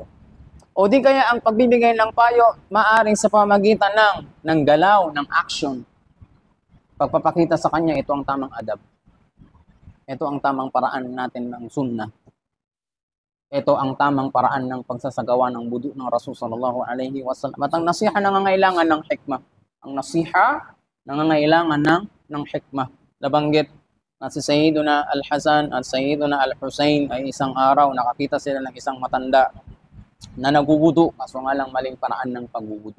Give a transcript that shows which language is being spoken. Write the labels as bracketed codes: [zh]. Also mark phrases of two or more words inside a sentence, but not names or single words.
[tl] O di kaya ang pagbibigay ng payo maaring sa pamagitan ng galaw, ng action. Pagpapakita sa kanya, ito ang tamang adab. Ito ang tamang paraan natin ng sunnah. Ito ang tamang paraan ng pagsasagawa ng wudu ng Rasul [ar] صلى الله عليه وسلم. [tl] At ang nasiha nangangailangan ng hikmah. Ang nasiha nangangailangan ng hikmah. Nabanggit na si Sayyiduna Al-Hasan at Sayyiduna Al-Husayn ay isang araw nakakita sila ng isang matanda na naguwudu, kaso nga lang maling paraan ng pagwuwudu.